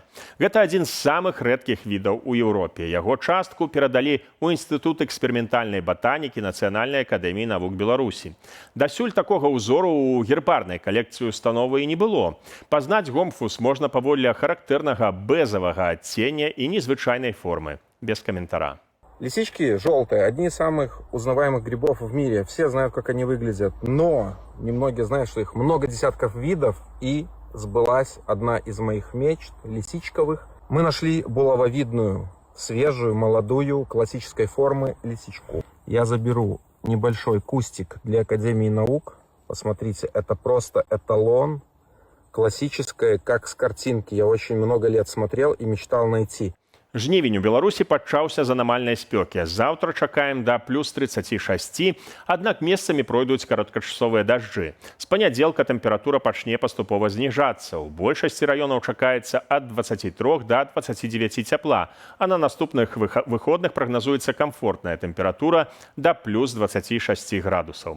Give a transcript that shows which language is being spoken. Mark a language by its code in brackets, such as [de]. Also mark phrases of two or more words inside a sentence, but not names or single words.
[be] Гэта адзін з самых рэдкіх відаў у Еўропе. Яго частку перадалі ў Інстытут эксперыментальнай батанікі Нацыянальнай акадэміі навук Беларусі. Дасюль такога ўзору ў гербарнай калекцыі установы і не было. Пазнаць гомфус можна паводле характэрнага бэзавага адцення і незвычайнай формы. Без каментара. [ru] Лисички желтые, одни из самых узнаваемых грибов в мире. Все знают, как они выглядят, но немногие знают, что их много десятков видов, и сбылась одна из моих мечт, лисичковых. Мы нашли булавовидную, свежую, молодую, классической формы лисичку. Я заберу небольшой кустик для Академии наук. Посмотрите, это просто эталон классическое, как с картинки. Я очень много лет смотрел и мечтал найти. [be] Жнівень у Беларусі пачаўся з анамальнай спёкі. Заўтра чакаем да плюс 36, аднак месцамі пройдуць кароткачасовыя дажджы. З панядзелка тэмпература пачне паступова зніжацца. У большасці раёнаў чакаецца ад 23 да 29 цяпла, а на наступных выходных прагназуецца камфортная тэмпература да плюс 26 градусаў.